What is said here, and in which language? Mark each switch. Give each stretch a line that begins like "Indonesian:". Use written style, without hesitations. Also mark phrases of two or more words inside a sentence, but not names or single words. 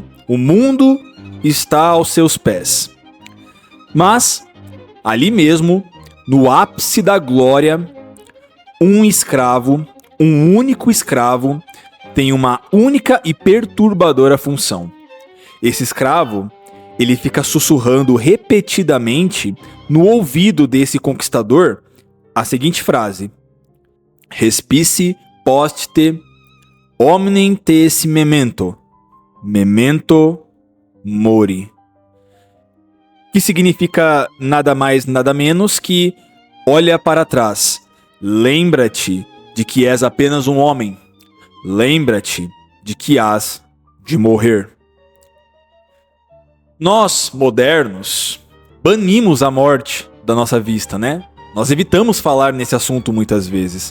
Portuguese: O mundo está aos seus pés. Mas, ali mesmo, no ápice da glória, um único escravo, tem uma única e perturbadora função. Esse escravo, ele fica sussurrando repetidamente no ouvido desse conquistador a seguinte frase:
Latin: Respice post-te omnem te esse memento mori.
Portuguese: Que significa nada mais, nada menos que olha para trás, lembra-te de que és apenas um homem, lembra-te de que hás de morrer. Nós, modernos, banimos a morte da nossa vista, Nós evitamos falar nesse assunto muitas vezes.